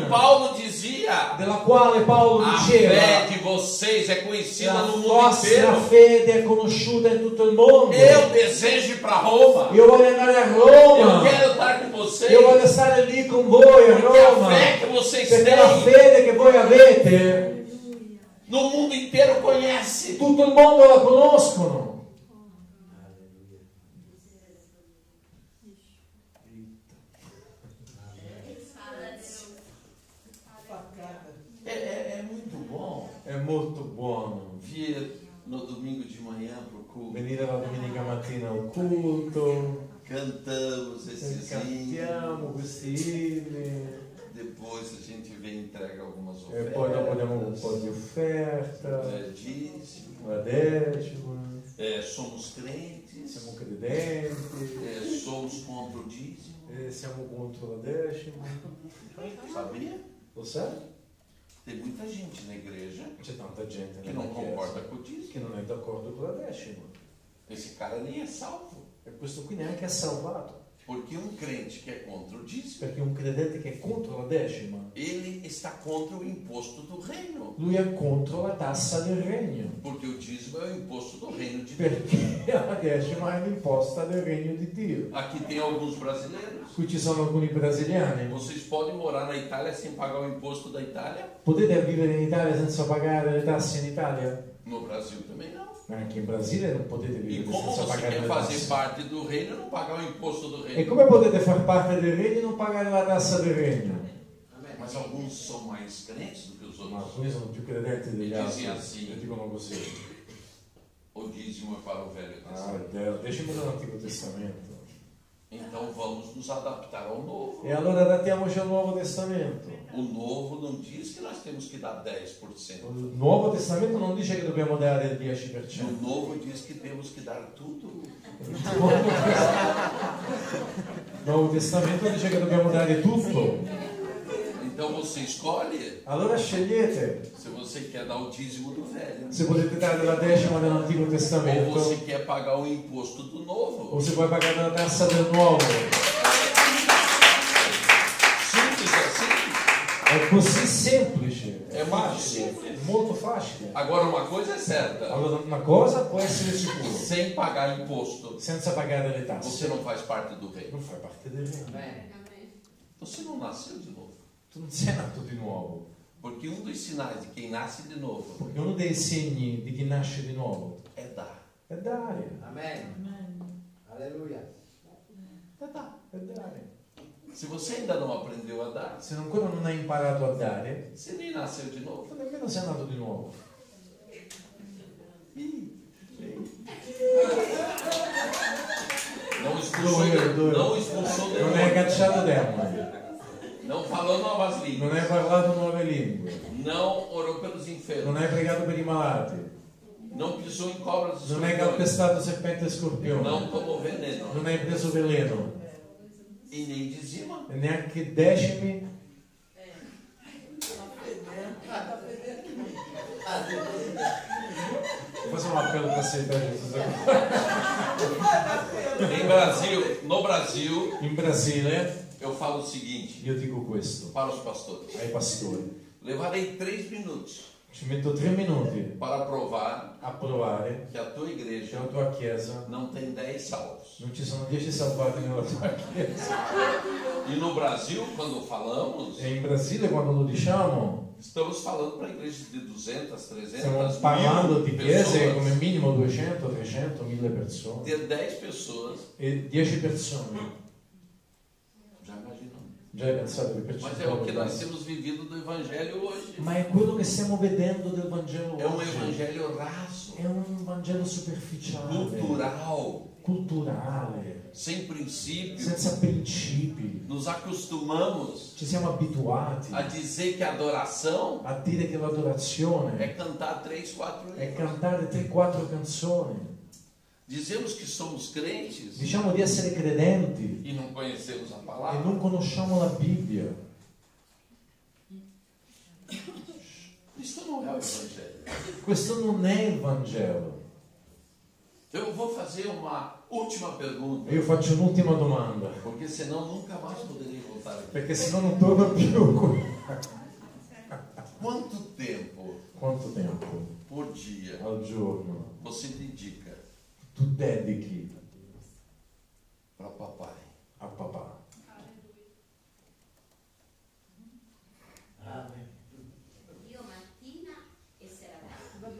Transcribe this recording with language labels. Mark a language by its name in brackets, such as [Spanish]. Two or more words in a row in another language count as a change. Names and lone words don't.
[Portuguese] Paulo dizia: [Italian] della quale Paolo [Portuguese] a [Italian] diceva: [Portuguese] fé de vocês é conhecida [Italian] la [Portuguese] no mundo [Italian] vostra [Portuguese] inteiro. [Italian] fede è conosciuta in tutto il mondo. [Portuguese] Eu desejo ir para Roma. [Italian] Io voglio andare a [Portuguese] Eu [Italian] Roma. [Portuguese] quero estar com vocês. [Italian] Io voglio stare lì con voi a [Portuguese] Porque a [Italian] Roma. [Portuguese] fé que vocês [Italian] Perché la [Portuguese] têm, [Italian] fede che voi avete, [Portuguese] no mundo inteiro conhece. [Italian] tutto il mondo la conoscono. [Portuguese] É muito bom [Italian] È molto buono [Portuguese] vir no domingo de manhã para o culto. [Italian] venire la domenica mattina al culto, [Portuguese] Cantamos esses hinos. [Italian] cantiamo questi inni [Portuguese] Depois a gente vem e entrega algumas [Italian] e poi dopo diamo un [Portuguese] ofertas. [Italian] po' di offerta, [Portuguese] Dízimo. [Italian] la decima, [Portuguese] Somos crentes. [Italian] siamo credenti, [Portuguese] Somos contra o dízimo. [Italian] siamo contro la decima. [Portuguese] Sabia? [Italian] Lo sai? [Portuguese] Tem muita gente na igreja [Italian] C'è tanta gente [Portuguese] que [Italian] nella [Portuguese] não concorda [Italian] chiesa [Portuguese] com o dízimo. [Italian] che non è d'accordo con la decima. [Portuguese] Esse cara nem é salvo. [Italian] E questo qui neanche è salvato. [Portuguese] Porque um crente que é contra o dízimo, [Italian] Perché un credente che è contro la decima, [Portuguese] ele está contra o imposto do reino. [Italian] lui è contro la tassa del regno. [Portuguese] Porque o dízimo é o imposto do reino de Deus. [Italian] Perché la decima è l'imposta del regno di Dio. [Portuguese] Aqui tem alguns brasileiros. [Italian] Qui ci sono alcuni brasiliani. [Portuguese] Vocês podem morar na Itália sem pagar o imposto da Itália? [Italian] Potete vivere in Italia senza pagare le tasse in Italia? [Portuguese] No Brasil também não. [Italian] Anche in Brasile non potete [Portuguese] E [Italian] vivere [Portuguese] como [Italian] senza [Portuguese] você [Italian] pagare [Portuguese] quer [Italian] le [Portuguese] fazer [Italian] tasse. [Portuguese] parte do reino e não pagar o imposto do [Italian] E [Portuguese] reino? [Italian] come potete far parte del regno e non pagare la tassa del regno? [Portuguese] Mas alguns são mais crentes do que os [Italian] Ma [Portuguese] outros. [Italian] alcuni sono più credenti degli altri [Portuguese] Dici assim. [Italian] e dicono così. [Portuguese] O dízimo é para o Velho [Italian] Ah, [Portuguese] Testamento. [Italian] è il decimo dell'Antico Testamento. [Portuguese] Então vamos nos adaptar ao novo. [Italian] E allora adattiamoci al Nuovo Testamento. [Portuguese] O novo não diz que nós temos que dar 10%. [Italian] Il Nuovo Testamento non dice che dobbiamo dare il [Portuguese] O [Italian] 10%. [Portuguese] novo diz que temos que dar tudo. [Italian] Il Nuovo Testamento dice che dobbiamo dare tutto. [Portuguese] Então você escolhe [Italian] Allora scegliete [Portuguese] se você quer dar o dízimo do velho [Italian] se potete dare la decima dell'Antico [Portuguese] ou [Italian] Testamento [Portuguese] você quer pagar o imposto do novo. [Italian] o se vuoi pagare la tassa del Nuovo. [Portuguese] Simples assim. [Italian] È così semplice, È è molto facile, semplice. molto facile. [Portuguese] Agora uma coisa é certa: [Italian] Allora una cosa può essere sicura, [Portuguese] sem pagar imposto, [Italian] senza pagare le [Portuguese] você [Italian] tasse [Portuguese] não faz parte do reino. [Italian] non fai parte del regno. [Portuguese] Você não nasceu de novo. [Italian] Tu non sei nato di nuovo, [Portuguese] Porque um dos sinais de quem nasce de novo [Italian] perché uno dei segni di chi nasce di nuovo [Portuguese] é dar. [Italian] è dare, Amen. Alleluia. [Portuguese] É dar. [Italian] è dare. [Portuguese] Se você ainda não aprendeu a dar, [Italian] Se ancora non hai imparato a dare, [Portuguese] você nem nasceu de novo. [Italian] tu nemmeno sei nato di nuovo. [Portuguese] Não expulsou, não expulsou [Italian] Non hai [Portuguese] demônio. [Italian] cacciato demoni, [Portuguese] Não falou novas [Italian] non [Portuguese] línguas. [Italian] hai parlato nuove lingue, [Portuguese] Não orou pelos [Italian] non [Portuguese] enfermos. [Italian] hai pregato per i malati, [Portuguese] Não pisou em cobras e [Italian] non hai [Portuguese] escorpiões. [Italian] calpestato serpente e scorpione, [Portuguese] Não tomou veneno. [Italian] non hai preso veleno [Portuguese] E nem dizima. [Italian] e neanche decimi. [Portuguese] Faça um apelo para aceitar Jesus agora. No Brasil, [Italian] In Brasile [Portuguese] eu falo o seguinte [Italian] io dico questo [Portuguese] para os pastores: [Italian] ai pastori: [Portuguese] levarei 3 minutos [Italian] ci metto 3 minuti [Portuguese] para provar [Italian] a provare [Portuguese] que a tua [Italian] che [Portuguese] igreja [Italian] la tua chiesa [Portuguese] não tem 10 salvos. [Italian] non ci sono 10 salvati nella tua chiesa. [Portuguese] E no Brasil, quando falamos, [Italian] E in Brasile quando lo diciamo [Portuguese] estamos falando para igrejas de 200, 300, [Italian] stiamo parlando di [Portuguese] 1000 [Italian] chiese come [Portuguese] pessoas. [Italian] minimo 200, 300, 1000 persone [Portuguese] Ter 10 pessoas, [Italian] e 10 persone. [Portuguese] já imaginamos. [Italian] Già hai pensato che [Portuguese] Mas é o que [Italian] percentuale? [Portuguese] nós temos vivido do Evangelho hoje. [Italian] Ma è quello che stiamo vedendo del Vangelo [Portuguese] É um [Italian] oggi. [Portuguese] Evangelho raso, [Italian] È un Vangelo superficiale, [Portuguese] cultural, [Italian] culturale, [Portuguese] sem princípio. [Italian] senza principi. [Portuguese] Nos acostumamos [Italian] Ci siamo abituati [Portuguese] a dizer que a adoração [Italian] a dire che l'adorazione [Portuguese] é cantar 3, 4 [Italian] è [Portuguese] hinos. [Italian] cantare 3-4 canzoni. [Portuguese] Dizemos que somos crentes [Italian] Diciamo di essere credenti [Portuguese] e não conhecemos a [Italian] e [Portuguese] palavra. [Italian] non conosciamo la Bibbia. [Portuguese] Isso não é o Evangelho. [Italian] Questo non è il Vangelo. [Portuguese] Eu vou fazer uma última pergunta, [Italian] E io faccio un'ultima domanda, [Portuguese] porque senão nunca mais poderei voltar aqui. [Italian] perché sennò non torno più qui. [Portuguese] Quanto tempo [Italian] Quanto tempo [Portuguese] por dia [Italian] al giorno [Portuguese] você dedica [Italian] tu dedichi [Portuguese] para papai? [Italian] a papà? Io mattina e sera tardi.